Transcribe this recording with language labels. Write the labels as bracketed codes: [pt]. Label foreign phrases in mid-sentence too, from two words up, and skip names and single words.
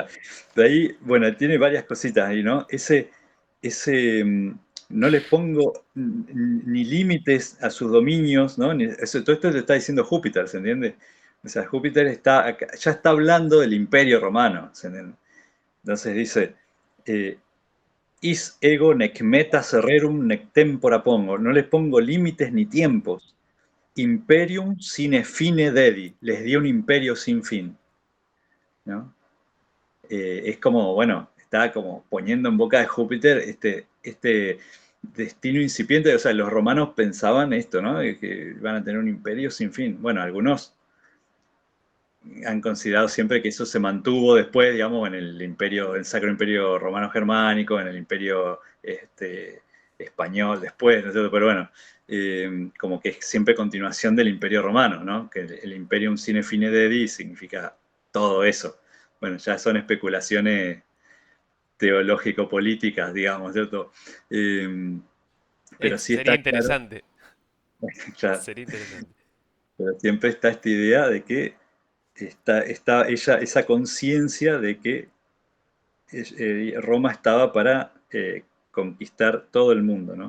[es] De ahí, bueno, tiene varias cositas ahí, ¿no? No le pongo ni límites a sus dominios, ¿no? Todo esto le está diciendo Júpiter, ¿se entiende? O sea, Júpiter ya está hablando del imperio romano, ¿se entiende? Entonces dice, [la] eh, is ego nec meta serrerum nec tempora pongo, [es] no le pongo límites ni tiempos. [la] Imperium sine fine dedi, [es] les di un imperio sin fin, ¿no? Es como, bueno, está como poniendo en boca de Júpiter este destino incipiente. O sea, los romanos pensaban esto, ¿no? De que iban a tener un imperio sin fin. Bueno, algunos han considerado siempre que eso se mantuvo después, digamos, en el imperio, el Sacro Imperio Romano Germánico, en el imperio español después, ¿no es cierto? Pero bueno, como que es siempre continuación del imperio romano, ¿no? Que el [la] imperium sine fine dedi [es] significa todo eso. Bueno, ya son especulaciones teológico-políticas, digamos, ¿cierto? Pero sí Sería está claro, interesante. ya, Sería interesante. pero siempre está esta idea de que esa conciencia de que Roma estaba para conquistar todo el mundo, ¿no?